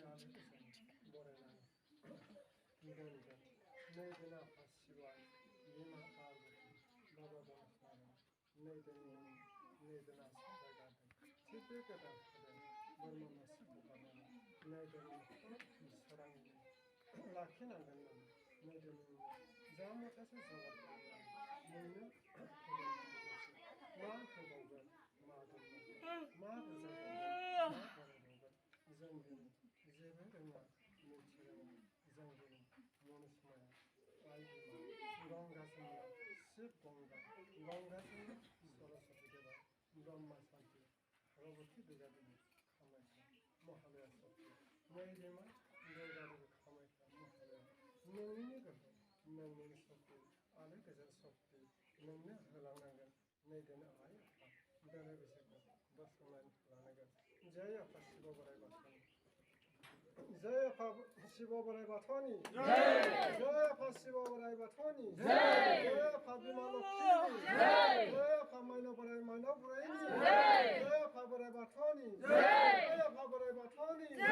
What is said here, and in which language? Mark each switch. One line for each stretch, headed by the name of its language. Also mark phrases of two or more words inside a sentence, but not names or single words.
Bodo: आलो गोजोन बरायनानै दोनगोन नै दिन आफा शिबाय बिमा पार्बती बाबा गणेशनारायण नै दिन आसाम जायगादों थिग बे गोदान होदों बोरमा मासे हगारनानै नै दिन सोरांनि लाखिनांगोन होननानै नै दिन जा मुथासे जगार खालामनानै नोंनो मा होबावगोन मा दोनबावगोन मा बुजायबावगोन मा बरायबावगोन जों दिनै जेबो रोङा मिथिरोङा जों दिनै मनुष्माया आइ बिमा गंगाजोंनो शिब गंगाजोंनो सरस्वती देवा ब्रह्मा शान्ति पार्वती दुर्गा देवी कामाख्या महालया शक्ति मैलिमा दुर्गा देवी कामाख्या महालया नोंनिनो गोहो नोंनिनो शक्ति आलो गोजोन शक्ति नोंनो होलांनांगोन नै दिन आइ आफा बेले बेसेखौ बोस्रांनानै लानांगोन जय आफा शिव बोराइ बाथौनि जय आफा शिव बोराइ बाथौनि जय आफा शिव बोराइ बाथौनि जय आफा बिमा लक्ष्मीनि जय आफा माइनाव बोराइ माइनाव बुरायनि जय आफा बोराइ बाथौनि जय आफा बोराइ बाथौनि